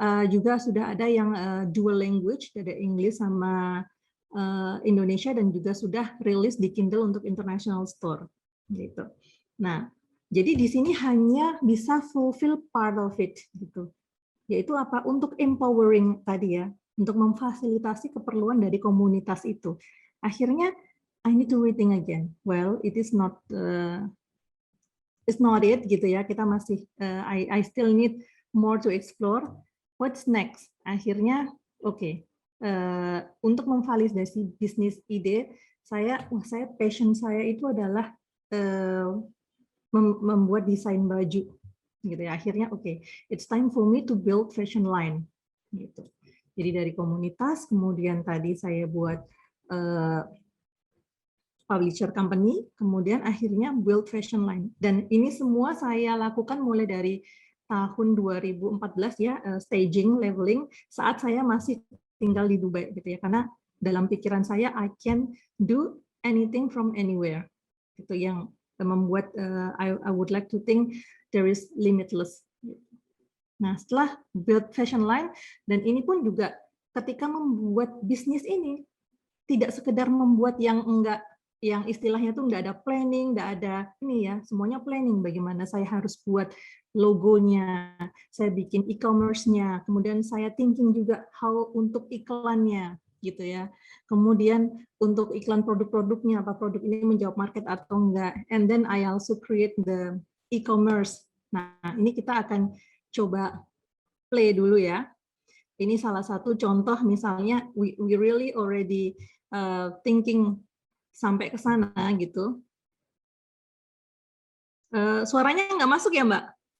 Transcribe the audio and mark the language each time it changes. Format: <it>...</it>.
<id>Juga sudah ada yang dual language, ada Inggris sama Indonesia, dan juga sudah rilis di Kindle untuk international store gitu. Nah, jadi di sini hanya bisa</id> <en>fulfill part of it</en> <id>gitu. Yaitu apa? Untuk empowering tadi ya, untuk memfasilitasi keperluan dari komunitas itu.</id> <en>Akhirnya I need to rethink again. Well, it is not it's not it gitu ya.</en> <id>Kita masih</id> <en>I still need more to explore. What's next?</en> <id>Akhirnya oke. Untuk memvalidasi bisnis ide, saya passion saya itu adalah membuat desain baju gitu ya. Akhirnya oke,</id> <en>it's time for me to build fashion line gitu.</en> <id>Jadi dari komunitas, kemudian tadi saya buat publisher company, kemudian akhirnya build fashion line. Dan ini semua saya lakukan mulai dari tahun 2014 ya, staging, leveling, saat saya masih tinggal di Dubai gitu ya. Karena dalam pikiran saya</id> <en>I can do anything from anywhere.</en> <id>Itu yang membuat</id> <en>I would like to think there is limitless.</en> <id>Nah, setelah build fashion line, dan ini pun juga ketika membuat bisnis ini tidak sekedar membuat yang enggak, yang istilahnya tuh nggak ada planning, nggak ada ini ya, semuanya planning. Bagaimana saya harus buat logonya, saya bikin e-commerce-nya, kemudian saya thinking juga how untuk iklannya, gitu ya. Kemudian untuk iklan produk-produknya, apa produk ini menjawab market atau enggak.</id> <en>And then I also create the e-commerce.</en> <id>Nah, ini kita akan coba play dulu ya. Ini salah satu contoh misalnya</id> <en>we really already thinking</en> <id>sampai ke sana gitu. Suaranya nggak masuk ya, Mbak?</id>